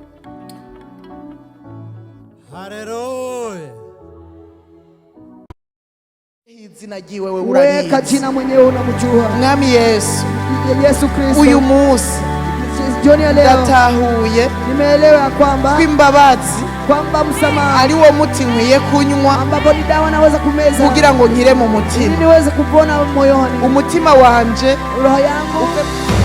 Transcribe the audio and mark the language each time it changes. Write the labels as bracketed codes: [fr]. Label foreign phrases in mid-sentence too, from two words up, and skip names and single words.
[rn] Haleluya. izina ryiwe we [sw] weka [rn] urarizi [sw] jina mwenyewe unamjua [rn] mwami Yesu Yesu Kristo. uyu munsi [sw] Jioni ya leo [rn] ndatahuye [sw] nimeelewa kwamba kwamba msamaha [rn] ari wo muti nkwiye kunywa [sw] ambapo ni dawa naweza kumeza [rn] kugira ngo nkire mu mutima [sw] ili niweze kupona moyoni [rn] umutima wanje [sw] roho yangu